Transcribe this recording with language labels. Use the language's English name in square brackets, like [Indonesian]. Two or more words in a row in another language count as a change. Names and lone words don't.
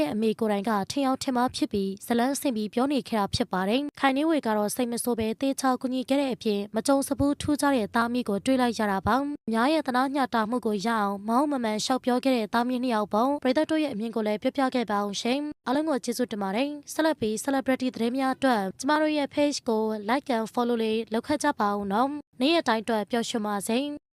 [Burmese] ရဲ့အမေကိုယ်တိုင်ကထင်အောင်ထင်မှားဖြစ်ပြီးဇလန်းဆင်ပြီးပြောနေခဲ့တာဖြစ်ပါတယ်ခိုင်နေဝေကတော့စိတ်မဆိုးပဲတေချာကူညီခဲ့တဲ့အပြင်မကြုံစဘူးထူးခြားတဲ့သားမီးကိုတွေ့လိုက်ရတာပါများရဲ့သနာညတာမှုကိုရအောင်မောင်းမမှန်ရှောက်ပြောခဲ့တဲ့သားမီးနှစ်ယောက်ပုံပရိသတ်တို့ရဲ့အမြင်ကိုလည်းပြပြခဲ့ပါအောင်ရှင်အားလုံးကိုကျေးဇူးတင်ပါတယ်ဆက်လက်ပြီး celebrity သတင်းများအတွက်ကျမတို့ရဲ့ page ကို [English] like and follow [Burmese] လေးလုပ်ခဲ့ကြပါဦးနော်နေ့ရက်တိုင်းအတွက်ပျော်ရွှင်ပါစေ